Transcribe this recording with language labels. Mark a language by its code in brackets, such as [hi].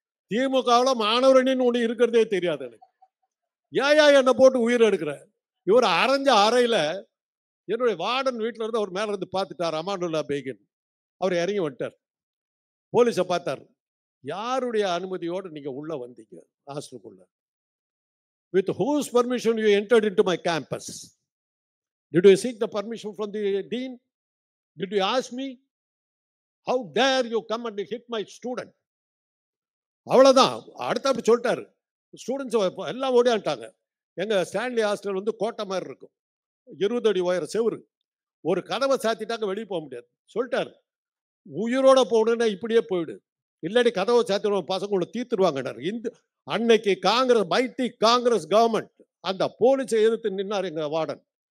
[ta] திமுகவில் மாணவர் அணின்னு ஒண்ணு இருக்கிறதே தெரியாது எனக்கு. ஏயா என்னை போட்டு உயிர் எடுக்கிற? இவர் அரைஞ்ச அறையில என்னுடைய வார்டன் வீட்டுல இருந்து அவர் மேல இருந்து பார்த்துட்டார், அமானுல்லா பேகின். அவர் இறங்கி வந்துட்டார். போலீஸை பார்த்தார். யாருடைய அனுமதியோடு நீங்க உள்ள வந்தீங்க ஹாஸ்டலுக்குள்ள? [en] With whose permission you entered into my campus? Did you seek the permission from the dean? Did you ask me? How dare you come and hit my student? [ta] அவ்வளவுதான். அடுத்த சொல்லிட்டாரு. ஸ்டூடெண்ட்ஸ் எல்லாம் ஓடியாண்டாங்க. எங்க ஸ்டான்லி ஹாஸ்டல் வந்து கோட்டை மாதிரி இருக்கும். 20 அடி உயர செவுரு. ஒரு கதவை சாத்திட்டாங்க, வெளியே போக முடியாது. சொல்லிட்டாரு, உயிரோட போகணுன்னா இப்படியே போயிடு, இல்லாட்டி கதவை சாத்திடுவோம், பசங்களை தீர்த்துருவாங்க. அன்னைக்கு காங்கிரஸ் கவர்மெண்ட் அந்த போலீஸை எதிர்த்து நின்னார் எங்க வார்டன்.